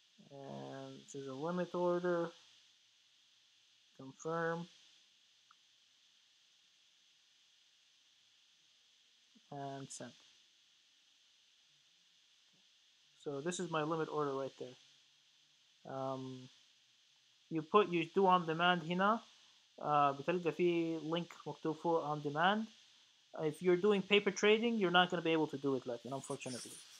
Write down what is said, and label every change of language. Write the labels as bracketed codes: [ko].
[en] And this is a limit order. Confirm. And send. So this is my limit order right there. You do on demand [ar] هنا. بتلقى فيه link مكتوب فوق [en] on demand. If you're doing paper trading, you're not going to be able to do it, like, unfortunately.